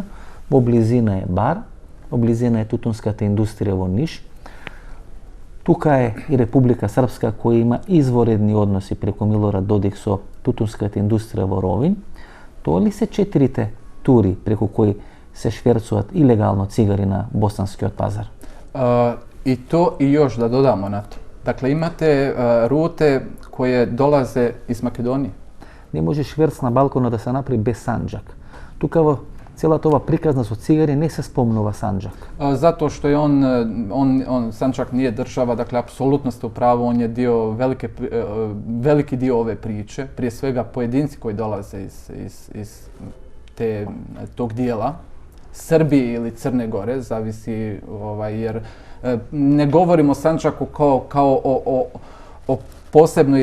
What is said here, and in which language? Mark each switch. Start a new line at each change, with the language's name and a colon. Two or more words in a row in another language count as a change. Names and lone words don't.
Macedonian: Во близина е Бар, во близина е тутунската индустрија во Ниш. Тука е и Република Српска која има изворедни односи преку Милорад Додик со тутунската индустрија во Ровин. Тоа ли се 4 тури преку кои се шверцуваат илегално цигари на босанскиот пазар?
Croatian: I to i još da dodamo na to. Dakle, imate rute koje dolaze iz Makedonije.
Macedonian: Не може шверц на балкона да се направи без санџак. Тука во целата ова приказна со цигари не се спомнува санџак.
Croatian: Zato što je Sanđak nije država, dakle, apsolutno ste u pravu, on je veliki dio ove priče, prije svega pojedinci koji dolaze iz tog dijela, Srbije ili Crne Gore, zavisi, jer ne govorimo o Sanđaku kao o posebnoj